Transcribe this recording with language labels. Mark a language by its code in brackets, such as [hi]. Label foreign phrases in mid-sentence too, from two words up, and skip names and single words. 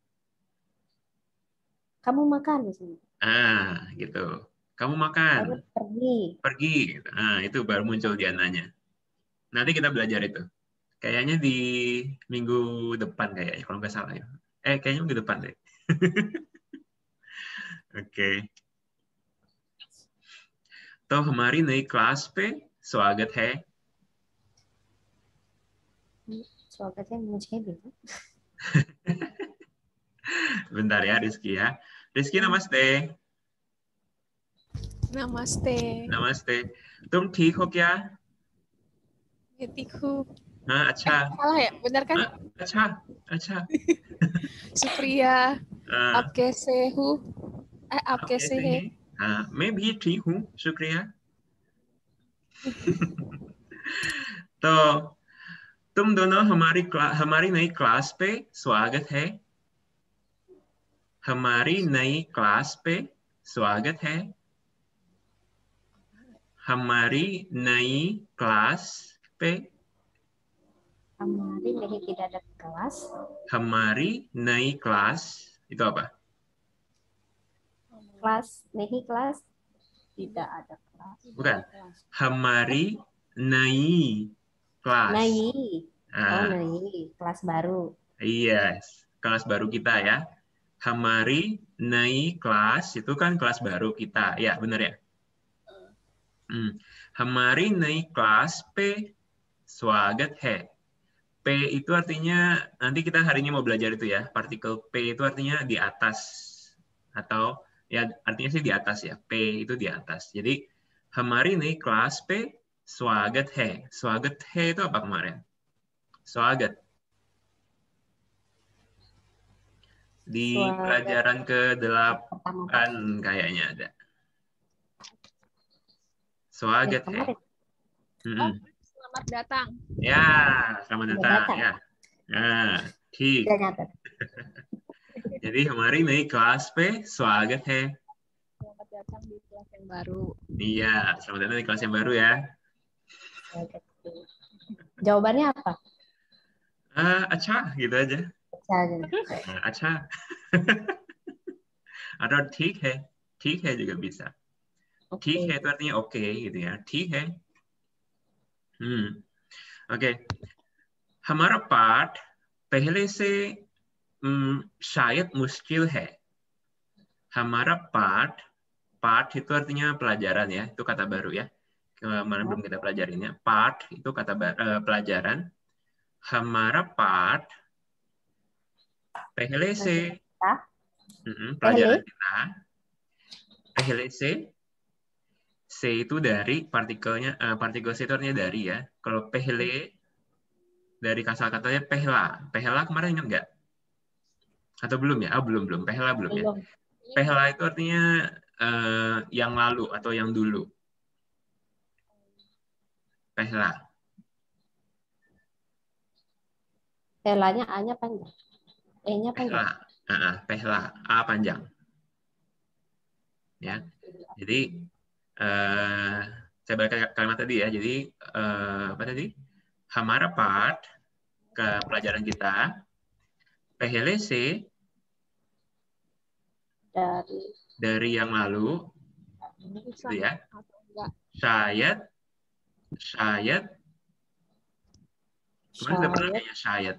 [id] Kamu makan di sini. Gitu. Kamu makan. Pergi. Itu baru muncul dia nanya. Nanti kita belajar itu. Kayaknya di minggu depan kayaknya, kalau nggak salah ya. Kayaknya minggu depan deh. [hi] ओके. तो हमारी नई क्लास पे स्वागत है. स्वागत है मुझे भी. [id] Bentar ya Rizky ya. [hi] Rizky namaste. नमस्ते. नमस्ते. तुम ठीक हो क्या? मैं ठीक हूँ. अच्छा. [id] Salah ya? Benar kan? [hi] अच्छा. शुक्रिया. आप कैसे हो? आप कैसे हैं? मैं भी ठीक हूँ, शुक्रिया. तो तुम दोनों हमारी नई क्लास पे स्वागत है. हमारी नई क्लास पे स्वागत है. हमारी नई क्लास पे. हमारी नहीं [id] tidak ada kelas. [hi] हमारी नई [id] kelas itu apa? Kelas nahi kelas tidak ada kelas. Bukan. [hi] हमारी नई [id] kelas. Nai. Nai kelas baru. Yes, kelas baru kita ya. [hi] हमारी नई [id] kelas itu kan kelas baru kita. Ya, benar ya? [hi] हमारी नई क्लास पे स्वागत है. [id] P itu artinya, nanti kita hari ini mau belajar itu ya, partikel P itu artinya di atas, atau ya artinya sih di atas ya, P itu di atas. Jadi, hamari nih kelas P, [hi] स्वागत है. स्वागत है [id] itu apa kemarin? Swagat. Di pelajaran ke-8 kayaknya ada. [hi] स्वागत है. [id] kemarin. Selamat datang. Ya, selamat Udah datang datang. ya. Nah, ठीक. Udah nyata. Jadi [hi] हमारी नई क्लास पे स्वागत है. [id] Selamat datang di kelas yang baru. Iya, selamat datang di kelas yang baru ya. Jawabannya apa? Acha, gitu aja. Acha. Atau [hi] ठीक है [id] juga bisa. [hi] ठीक है [id] itu artinya oke gitu ya. [hi] ठीक है. [id] Oke. [hi] हमारा पाठ पहले से शायद मुश्किल है. हमारा पाठ [id] itu artinya pelajaran ya. Itu kata baru ya. Kemarin belum kita pelajarin ya. Path itu kata pelajaran. [hi] Hamaरा पाठ पहले से [id] pelajaran kita. [hi] पहले से [id] itu dari partikelnya, partikel se itu artinya dari ya. Kalau pehele dari kata-katanya pehla. Pehla kemarin ingat nggak? Atau belum ya? Belum. Pehla belum ya. Pehla itu artinya yang lalu atau yang dulu. Pehla. Pelanya A-nya panjang. E-nya panjang. Pehla. A panjang. Ya. Jadi saya balik kalimat tadi ya. Jadi apa tadi? [hi] Hamaरा पाठ [id] ke pelajaran kita. [hi] पहले से [id] dari yang lalu. Gitu ya. Syayad. Kemarin sudah pernah kayaknya syayad.